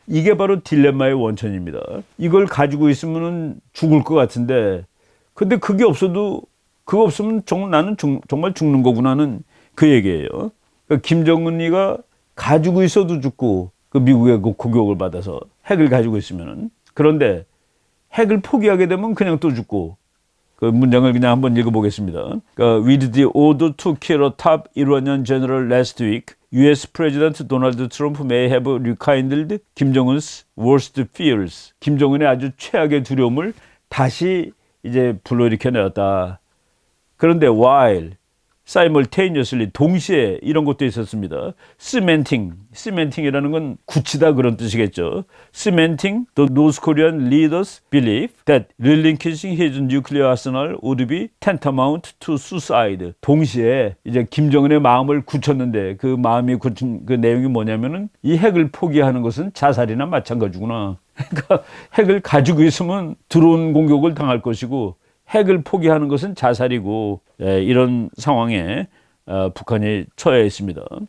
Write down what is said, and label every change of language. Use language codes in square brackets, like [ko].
[ko] 이게 바로 딜레마의 원천입니다. 이걸 가지고 있으면 죽을 것 같은데, 근데 그게 없어도, 그거 없으면 나는 정말 죽는 거구나는 그 얘기예요. 그러니까 김정은이가 가지고 있어도 죽고, 그 미국의 그 공격을 받아서 핵을 가지고 있으면은, 그런데 핵을 포기하게 되면 그냥 또 죽고. 그 문장을 그냥 한번 읽어보겠습니다. [en] With the order to kill a top Iranian general last week, U.S. President Donald Trump may have rekindled 김정은's worst fears. [ko] 김정은의 아주 최악의 두려움을 다시 이제 불러일으켜내었다. 그런데 [en] while simultaneously, [ko] 동시에 이런 것도 있었습니다. cementing이라는 건 굳히다 그런 뜻이겠죠. [en] cementing the North Korean leaders' belief that relinquishing his nuclear arsenal would be tantamount to suicide. [ko] 동시에 이제 김정은의 마음을 굳혔는데, 그 마음이 굳힌 그 내용이 뭐냐면은, 이 핵을 포기하는 것은 자살이나 마찬가지구나. 그러니까 핵을 가지고 있으면 드론 공격을 당할 것이고, 핵을 포기하는 것은 자살이고, 이런 상황에 북한이 처해 있습니다.